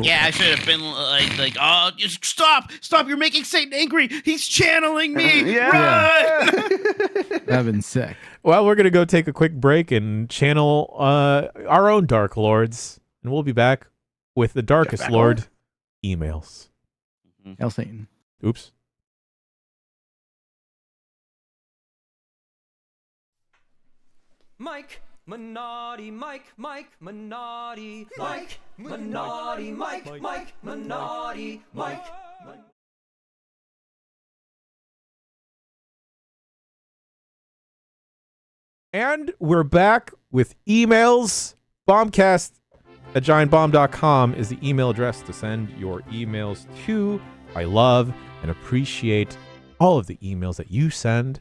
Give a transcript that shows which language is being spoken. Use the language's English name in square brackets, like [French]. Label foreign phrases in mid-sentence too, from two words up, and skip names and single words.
[English] Yeah, I should have been like, "Oh, just stop! You're making Satan angry. He's channeling me. Yeah. Run!" That'd have been sick. Well, we're going to go take a quick break and channel our own Dark Lords. And we'll be back with the Darkest back Lord emails. Hell Satan. Oops. Mike Minotti, Mike Minotti, Mike Minotti, Mike Minotti, Mike. And we're back with emails. Bombcast at giantbomb.com is the email address to send your emails to. I love and appreciate all of the emails that you send.